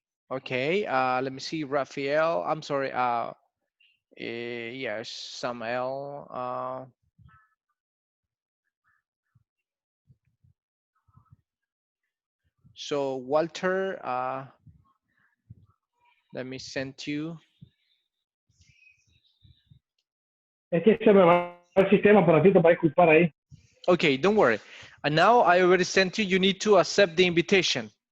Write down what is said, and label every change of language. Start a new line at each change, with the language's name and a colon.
English: Okay, let me see, Rafael. I'm sorry. Yes, Samuel. So Walter, let me send you.
Spanish: Es que se me va el sistema por ratito para disculpar ahí.
English: Okay, don't worry. And now I already sent you. You need to accept the invitation.